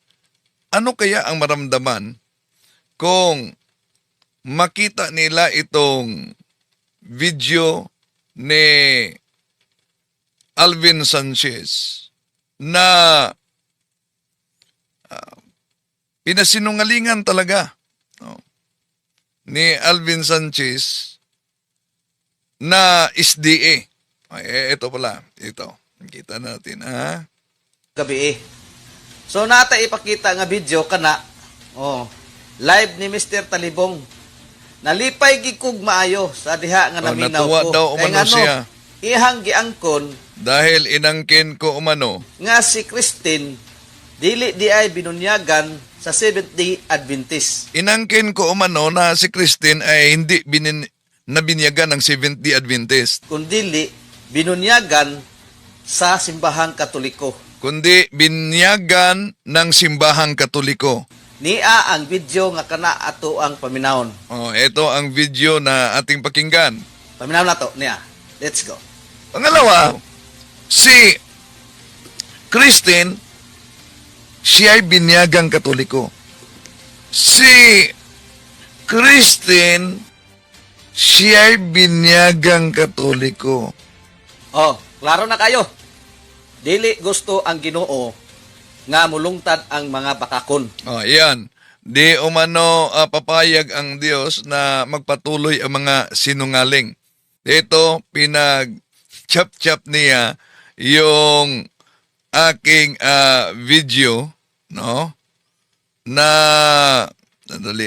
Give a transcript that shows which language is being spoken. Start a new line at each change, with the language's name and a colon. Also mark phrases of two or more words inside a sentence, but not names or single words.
Filipino: Ano kaya ang maramdaman kung makita nila itong video ni Alvin Sanchez na pinasinungalingan talaga ni Alvin Sanchez na SDA. Ito pala, ito. Kita natin, gabi.
Cebuano: So nata ipakita nga video kana. Live ni Mr. Talibong. Nalipay gikog maayo sa diha nga naminaw
Filipino: natuwa ko.
Cebuano: daw Kay umano siya. Ihang giangkon
Filipino: Dahil inangkin ko umano.
Cebuano: nga si Christine dili di ay binunyagan sa Seventh-day Adventist.
Filipino: Inangkin ko umano na si Christine ay hindi nabinyagan ng Seventh-day Adventist,
Cebuano: Kundili binunyagan sa simbahang Katoliko.
Filipino: kundi binyagan ng simbahang Katoliko.
Cebuano: Nia ang video nga kana ato ang paminawon.
Filipino: Ito ang video na ating pakinggan.
Cebuano: Paminawon nato niya.
English: Let's go.
Filipino: Pangalawa, si Christine, siya ay binyagang Katoliko. Si Christine, siya ay binyagang Katoliko. Klaro na kayo.
Cebuano: Dili gusto ang Ginoo nga mulungtad ang mga bakakon.
Filipino: Yan. Di umano papayag ang Diyos na magpatuloy ang mga sinungaling. Ito, pinag-chap-chap niya yung aking video, no? Na, sandali